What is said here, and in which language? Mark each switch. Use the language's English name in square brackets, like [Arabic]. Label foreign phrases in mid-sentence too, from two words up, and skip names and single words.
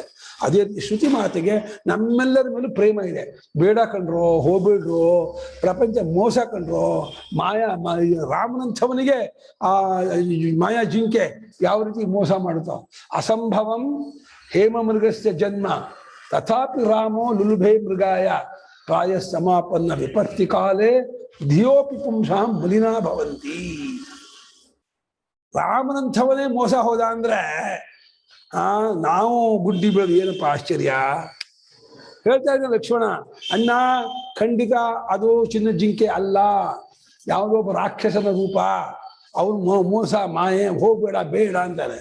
[Kannada] ಅದೇ ಶ್ರುತಿ ಮಾತಿಗೆ ನಮ್ಮೆಲ್ಲರ ಮೇಲೂ ಪ್ರೇಮ ಇದೆ. ಬೇಡ ಕಂಡ್ರೋ, ಹೋಗ್ಬಿಡ್ರು, ಪ್ರಪಂಚ ಮೋಸ ಕಂಡ್ರೋ. ರಾಮನಂಥವನಿಗೆ ಆ ಮಾಯಾ ಜಿಂಕೆ ಯಾವ ರೀತಿ ಮೋಸ ಮಾಡುತ್ತೋ. [Sanskrit] ಅಸಂಭವಂ ಹೇಮ ಮೃಗಸ್ಯ ಜನ್ಮ ತಥಾಪಿ ರಾಮೋ ಲುಲುಭೆ ಮೃಗಾಯ ಪ್ರಾಯ ಸಮಾಪನ್ನ ವಿಪತ್ತಿ ಕಾಲೇ ಧಿಯೋಪಿ ಪುಂಸಾಂ ಬಲಿನಾ ಭವಂತಿ. [Kannada] ರಾಮನಂಥವನೇ ಮೋಸ ಹೋದ ಅಂದ್ರೆ ನಾವು ಗುಡ್ಡಿ ಬೆಳೆದು ಏನಪ್ಪ ಆಶ್ಚರ್ಯ. ಹೇಳ್ತಾ ಇದ್ದ ಲಕ್ಷ್ಮಣ, ಅಣ್ಣ ಖಂಡಿತ ಅದು ಚಿನ್ನ ಜಿಂಕೆ ಅಲ್ಲ, ಯಾವುದೋ ಒಬ್ಬ ರಾಕ್ಷಸನ ರೂಪ, ಅವನು ಮೋಸ ಮಾಯೆ, ಹೋಗ್ಬೇಡ ಬೇಡ ಅಂತಾನೆ.